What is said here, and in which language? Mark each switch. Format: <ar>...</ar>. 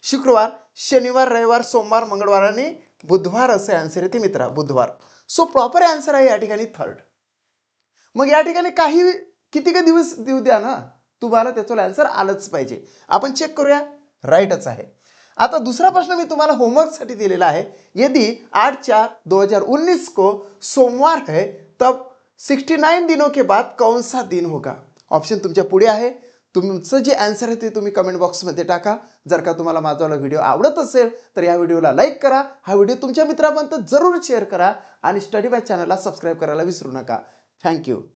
<mr>शुक्रवार, शनिवार, रविवार, सोमवार, मंगळवार आणि बुधवार असे आन्सर येते मित्रा, बुधवार। सो प्रॉपर आन्सर आहे या ठिकाणी 3rd। मग या ठिकाणी काही किती का दिवस देऊ द्या ना, तुम्हाला त्याचं आन्सर आलंच पाहिजे। आपण चेक करूया, राईटच आहे। आता दुसरा प्रश्न मी तुम्हाला होमवर्क साठी दिलेला आहे।</mr> <hi>यदि 8/4/2019 को सोमवार है तब 69 दिनों के बाद कौन सा दिन होगा।</hi> <mr>ऑप्शन तुमच्या पुढे आहे, तुमचं जे आन्सर आहे ते तुम्ही कमेंट बॉक्समध्ये टाका। जर का तुम्हाला माझा व्हिडिओ आवडत असेल तर या व्हिडिओला लाईक करा, हा व्हिडिओ तुमच्या मित्रांपर्यंत जरूर शेअर करा आणि स्टडी बाय चॅनलला सबस्क्राईब करायला विसरू नका। थँक्यू।</mr>